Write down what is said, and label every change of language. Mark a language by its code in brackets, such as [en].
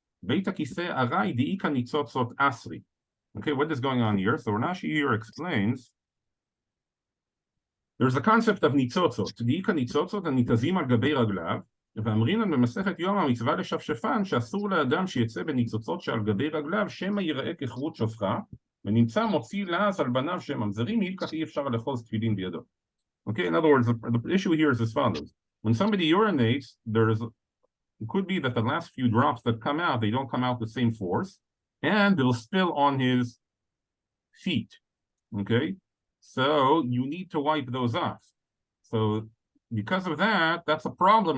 [he] בית הכיסא ארעי דאיכא ניצוצות אסרי. [en] Okay, what is going on here? So Rashi here explains there's a concept of ניצוצות. [he] דאיכא ניצוצות הניתזים על גבי רגליו, ואמרינן במסכת יומא מצווה לשפשפן שאסור לאדם שיצא בניצוצות שעל גבי רגליו שמא ייראה כחרוט שופחה, ונמצא מוציא לעז על בניו שממזרים, כך אי אפשר לאחוז תפילין בידו. [en] Okay, in other words, the issue here is as follows. When somebody urinates, it could be that the last few drops that come out, they don't come out the same force, and they'll spill on his feet. Okay, so you need to wipe those off. So because of that, that's a problem.